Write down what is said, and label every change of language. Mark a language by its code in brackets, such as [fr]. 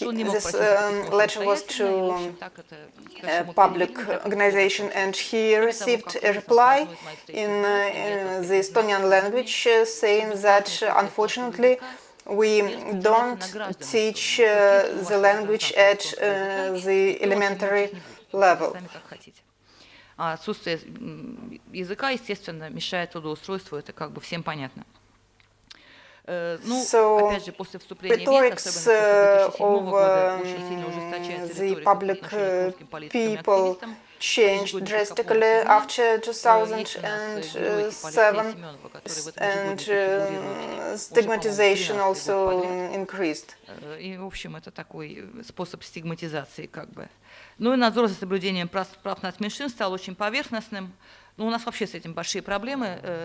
[en] This letter was to a public organization, and he received a reply in the Estonian language saying that unfortunately we don't teach the language at the elementary level. [ru] Отсутствие языка, естественно, мешает трудоустройству, это как бы всем понятно. [en] So, rhetorics of the public people changed drastically after 2007, and stigmatization also increased. [ru] И, в общем, это такой способ стигматизации, как бы. Ну и надзор за соблюдением прав нацменьшинств стал очень поверхностным. Ну, у нас вообще с этим большие проблемы.